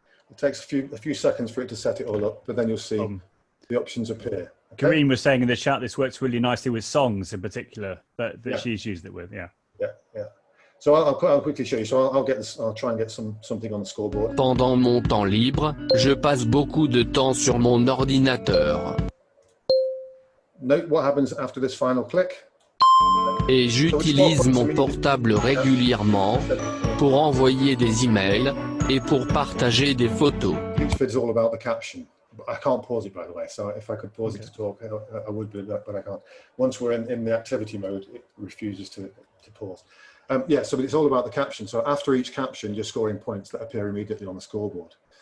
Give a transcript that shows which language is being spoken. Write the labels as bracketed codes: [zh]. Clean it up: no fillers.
[en] It takes a few seconds for it to set it all up, but then you'll see the options appear. Okay? Karine was saying in the chat this works really nicely with songs in particular that she's used it with. Yeah. So I'll quickly show you. So I'll try and get something on the scoreboard. [fr] Pendant mon temps libre, je passe beaucoup de temps sur mon ordinateur. [en] Note what happens after this final click. [fr] Et j'utilise mon portable régulièrement pour envoyer des emails et pour partager des photos. [en] TeachVid is all about the caption. I can't pause it, by the way, so if I could pause it to talk, I would, but I can't. Once we're in the activity mode, it refuses to pause. Yeah, so it's all about the caption. So after each caption, you're scoring points that appear immediately on the scoreboard.